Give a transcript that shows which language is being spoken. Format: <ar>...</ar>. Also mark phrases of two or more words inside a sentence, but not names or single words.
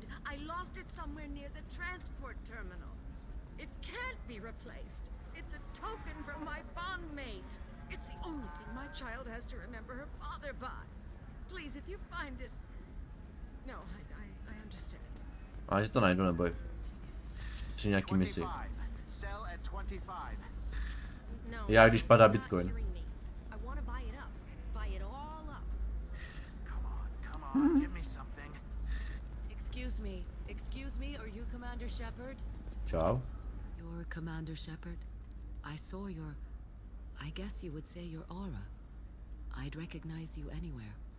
<en>I lost it somewhere near the transport terminal. It can't be replaced. It's a token from my bondmate. It's the only thing my child has to remember her father by. Please, if you find it... No, I understand.</en> <cs>A že to najdu, neboj. Při nějaký misi.</cs> <en>Sell at 25. No.</en> <cs>Já když padá Bitcoin.</cs> <en>I want to buy it up. Buy it all up. Come on, give me something. Excuse me, are you Commander Shepard?</en> <cs>Čau.</cs> <en>You're Commander Shepard. I saw your... I guess you would say your aura. I'd recognize you anywhere.</en>